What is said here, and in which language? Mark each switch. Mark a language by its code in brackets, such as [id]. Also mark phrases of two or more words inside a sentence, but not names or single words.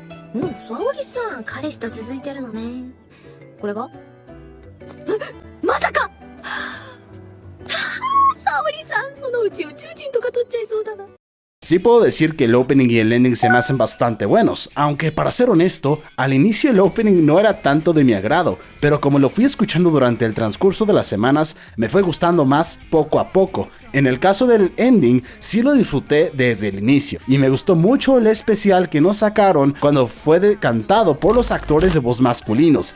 [ja] 沙織さん彼氏と続いてるのね。これがまさか沙織さんそのうち宇宙人とか取っちゃいそうだな。 [es] Sí puedo decir que el opening y el ending se me hacen bastante buenos, aunque para ser honesto, al inicio el opening no era tanto de mi agrado, pero como lo fui escuchando durante el transcurso de las semanas, me fue gustando más poco a poco. En el caso del ending, sí lo disfruté desde el inicio, y me gustó mucho el especial que nos sacaron cuando fue cantado por los actores de voz masculinos.